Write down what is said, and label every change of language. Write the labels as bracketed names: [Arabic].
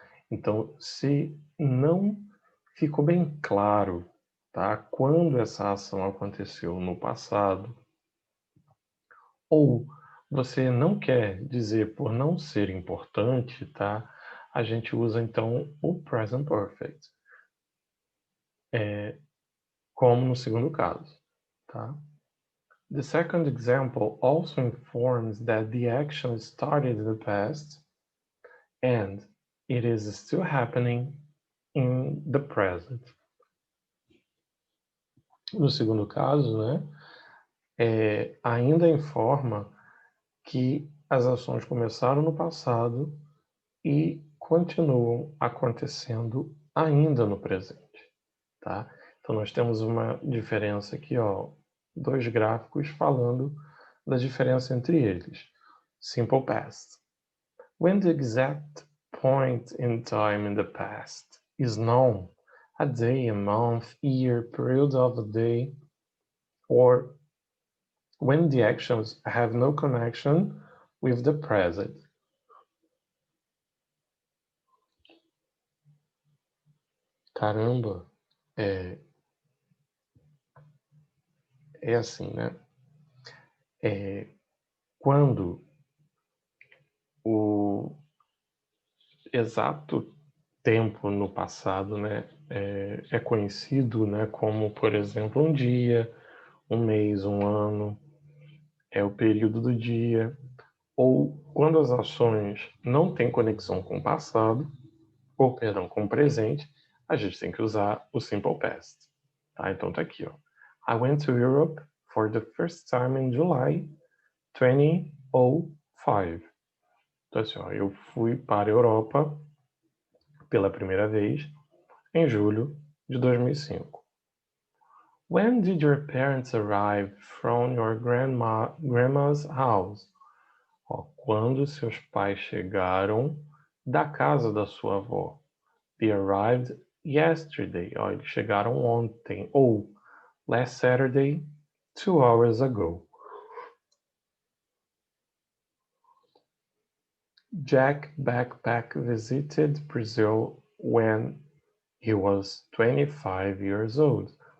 [Portuguese] Então, se não ficou bem claro, tá, quando essa ação aconteceu no passado, ou você não quer dizer por não ser importante, tá? A gente usa então o present perfect, como no segundo caso, tá? [English] The second example also informs that the action started in the past and it is still happening in the present. [Portuguese] No segundo caso, né, ainda informa que as ações começaram no passado e continuam acontecendo ainda no presente, tá? Então nós temos uma diferença aqui, dois gráficos falando da diferença entre eles. [English] Simple past. When the exact point in time in the past is known, a day, a month, year, period of a day, or when the actions have no connection with the present. [Portuguese] Caramba, é assim, né? Quando o exato tempo no passado, né, é conhecido, né, como, por exemplo, um dia, um mês, um ano, é o período do dia, ou quando as ações não têm conexão com o passado, ou, perdão, com o presente, a gente tem que usar o Simple Past. Tá? Então tá aqui, ó. [English] I went to Europe for the first time in July 2005. [Portuguese] Então assim, ó, eu fui para a Europa pela primeira vez em julho de 2005. [English] When did your parents arrive from your grandma's house? [Portuguese] Ó, quando seus pais chegaram da casa da sua avó. [English] They arrived yesterday. [Portuguese] Ó, eles chegaram ontem. [English] Ou last Saturday, 2 hours ago. Jack Backpack visited Brazil when he was 25 years old.